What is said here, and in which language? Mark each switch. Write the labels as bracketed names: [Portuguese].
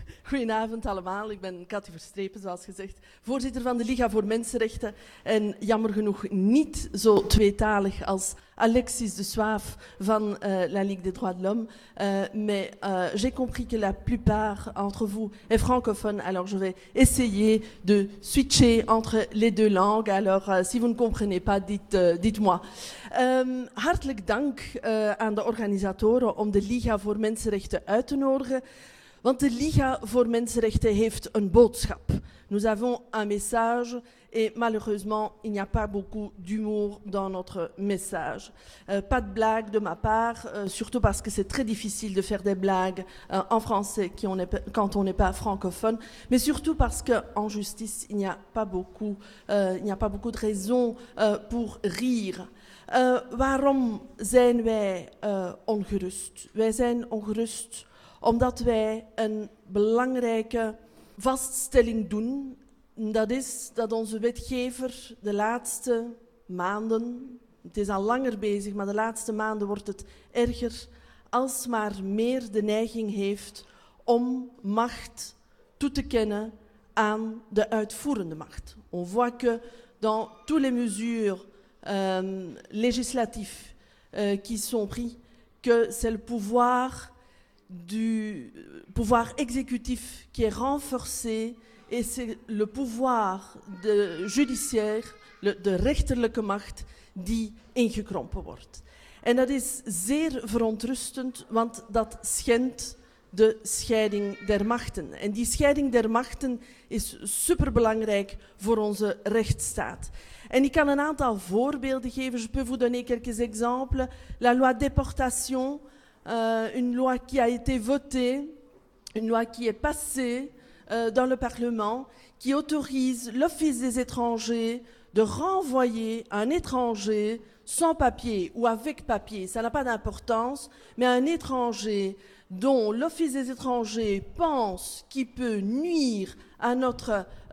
[Dutch] Goedenavond allemaal, ik ben Cathy Verstrepen, zoals gezegd, voorzitter van de Liga voor Mensenrechten en jammer genoeg niet zo tweetalig als Alexis de Swaaf van la Ligue des Droits de l'Homme. [French] Mais j'ai compris que la plupart entre vous est francophone, alors je vais essayer de switcher entre les deux langues. Alors si vous ne comprenez pas, dites-moi. [Dutch] Hartelijk dank aan de organisatoren om de Liga voor Mensenrechten uit te nodigen. Want de Liga voor Mensenrechten heeft een boodschap. [French] Nous avons un message et malheureusement, il n'y a pas beaucoup d'humour dans notre message. Pas de blague de ma part, surtout parce que c'est très difficile de faire des blagues en français quand on n'est pas francophone, mais surtout parce qu'en justice, il n'y a pas beaucoup, de raisons pour rire. [Dutch] Waarom zijn wij ongerust? Wij zijn ongerust omdat wij een belangrijke vaststelling doen. Dat is dat onze wetgever de laatste maanden, het is al langer bezig, maar de laatste maanden wordt het erger, alsmaar meer de neiging heeft om macht toe te kennen aan de uitvoerende macht. [French] On voit que dans toutes les mesures législatives qui sont prises, que c'est le pouvoir... du pouvoir exécutif qui est renforcé et c'est le pouvoir de judiciaire, de [Dutch] rechterlijke macht, die ingekrompen wordt. En dat is zeer verontrustend, want dat schendt de scheiding der machten. En die scheiding der machten is superbelangrijk voor onze rechtsstaat. En ik kan een aantal voorbeelden geven. [French] Je peux vous donner quelques exemples. La loi déportation, une loi qui a été votée, une loi qui est passée dans le Parlement, qui autorise l'Office des étrangers de renvoyer un étranger sans papier ou avec papier, ça n'a pas d'importance, mais un étranger dont l'Office des étrangers pense qu'il peut nuire à notre